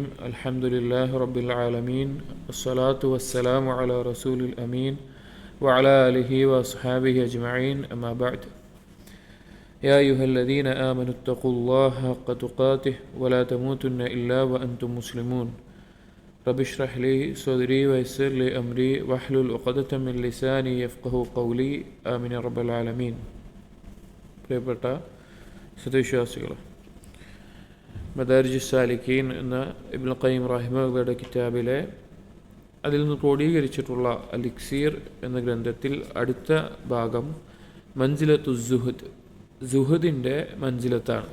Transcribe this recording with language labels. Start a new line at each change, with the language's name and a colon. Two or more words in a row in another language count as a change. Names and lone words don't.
Arabic: الحمد لله رب العالمين، والصلاة والسلام على رسول الأمين وعلى آله وأصحابه أجمعين، أما بعد. يا أيها الذين آمنوا اتقوا الله حق تقاته ولا تموتن إلا وأنتم مسلمون. رب اشرح لي صدري ويسر لي أمري واحلل عقدة من لساني يفقهوا قولي. آمين يا رب العالمين.
Malayalam: പ്രിയപ്പെട്ട സത്യവിശ്വാസികൾ, മദാരിജ് സാലിക്കീൻ എന്ന ഇബ്നുൽ ഖയ്യിം റഹിമഹുള്ളയുടെ കിതാബിലെ അതിൽ നിന്ന് ക്രോഡീകരിച്ചിട്ടുള്ള അലിക്സീർ എന്ന ഗ്രന്ഥത്തിൽ അടുത്ത ഭാഗം മൻസിലത്തു സുഹദ്, സുഹദിൻ്റെ മൻസിലത്താണ്.